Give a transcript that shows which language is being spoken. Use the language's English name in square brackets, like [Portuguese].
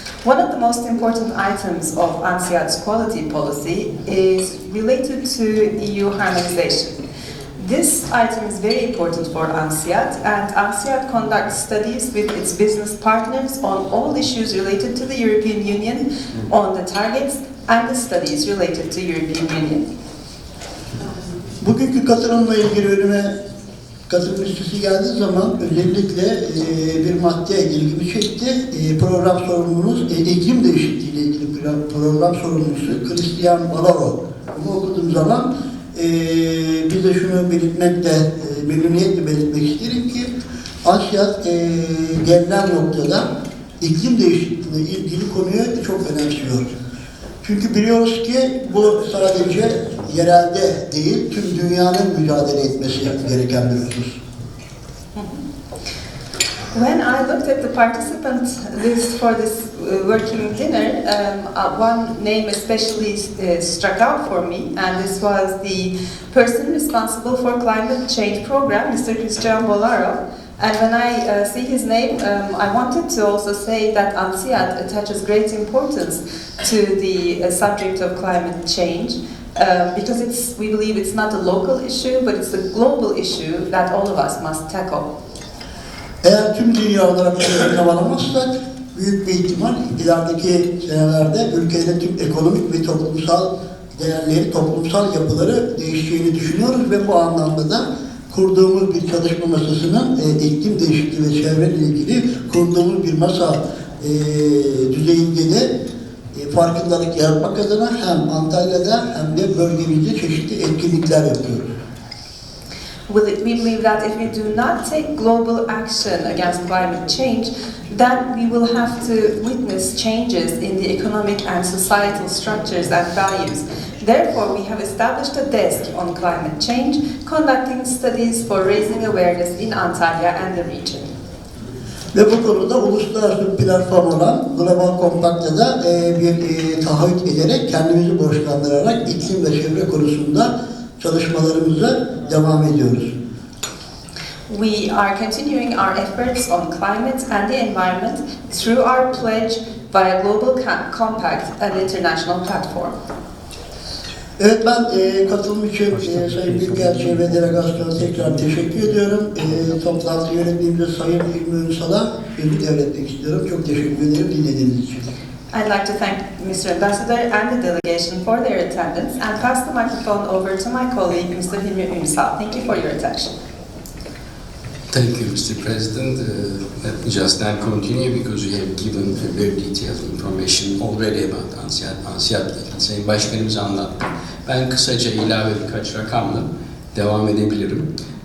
[English] One of the most important items of ANSİAD's quality policy is related to EU harmonization. This item is very important for ANSİAD, and ANSİAD conducts studies with its business partners on all issues related to the European Union, on the targets and the studies related to European Union. [Turkish] Bugünkü katılımla ilgili önüme katılım listesi geldiği zaman özellikle bir madde ilgimi çekti. Program sorumlumuz, iklim değişikliği ile ilgili program sorumlusu Christian Valaro. Bunu okuduğum zaman bir de şunu belirtmekle, memnuniyetle belirtmek isterim ki ANSİAD gelinen noktada iklim değişikliğine ilgili konuyu çok önemsiyor. Çünkü biliyoruz ki bu sadece yerelde değil, tüm dünyanın mücadele etmesi gereken bir husus. [English] When I looked at the participant list for this working dinner, one name especially struck out for me, and this was the person responsible for climate change program, Mr. Christian Bolaro. And when I see his name, I wanted to also say that ANSİAD attaches great importance to the subject of climate change, because we believe it's not a local issue, but it's a global issue that all of us must tackle. [Turkish] Eğer tüm dünya olarak önüne varamazsak, büyük bir ihtimal ilerideki senelerde ülkenin tüm ekonomik ve toplumsal değerleri, toplumsal yapıları değişeceğini düşünüyoruz ve bu anlamda da kurduğumuz bir çalışma masasının iklim değişikliği ve çevreyle ilgili kurduğumuz bir masa düzeyinde de farkındalık yaratmak adına hem Antalya'da hem de bölgemizde çeşitli etkinlikler yapıyoruz. [English] We believe that if we do not take global action against climate change, then we will have to witness changes in the economic and societal structures and values. Therefore, we have established a desk on climate change, conducting studies for raising awareness in Antalya and the region. [Turkish] Ve bu konuda uluslararası bir platform olan Global Compact'ta da bir taahhüt ederek, kendimizi borçlandırarak iklim ve çevre konusunda çalışmalarımıza devam ediyoruz. [English] We are continuing our efforts on climate and the environment through our pledge via Global Compact and international platform. [Turkish] Evet, ben katılım için Sayın Büyükelçi ve Delegasyon'a tekrar teşekkür ediyorum. Toplantı yönetmenimiz Sayın İlmi Ünsal'a sözü devretmek istiyorum. Çok teşekkür ederim dinlediğiniz için. [English] I'd like to thank Mr. Ambassador and the delegation for their attendance and pass the microphone over to my colleague, Mr. Hilmi Ünsal. Thank you for your attention. Thank you, Mr. President. Let me just then continue because you have given very detailed information already about ANSİAD. [Turkish] Sayın Başkanımız anlattı. Ben kısaca ilave birkaç rakamla devam edebilirim.